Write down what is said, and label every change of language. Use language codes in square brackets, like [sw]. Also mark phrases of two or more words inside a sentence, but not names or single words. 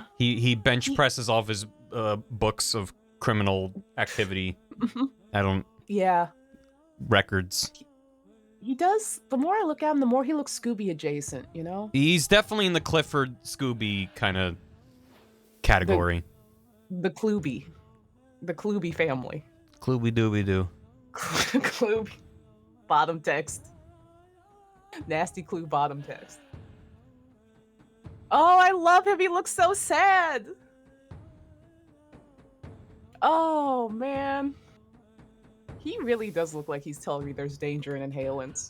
[en] He bench presses off his books of criminal activity. I don't Yeah. records. He does. The more I look at him, the more he looks Scooby adjacent. You know. He's definitely in the Clifford Scooby kind of category. The Cluby family. Cluby dooby doo. Clue bottom text. Nasty Clue bottom text. Oh, I love him. He looks so sad. Oh man. He really does look like he's telling me there's danger in inhalants.